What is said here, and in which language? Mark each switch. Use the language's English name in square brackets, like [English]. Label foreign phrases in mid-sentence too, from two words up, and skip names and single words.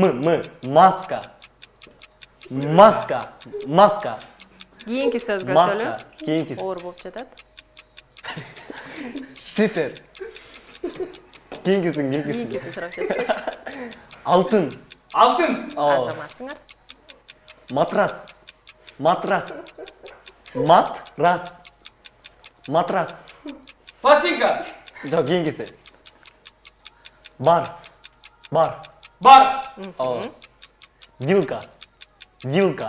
[Kyrgyz] Кийинки сөзгө Маска. өтөлү. Кийинки. Оор болуп жатат. Шифер. Кийинкисин. Кийинкиси сурап жатат. Алтын. Алтын. Азаматсыңар. Матрас. Матрас. Матрас. Матрас. Пластинка. Жоқ, кеңкесі. Бар. Бар. Бар. Вилка. Вилка.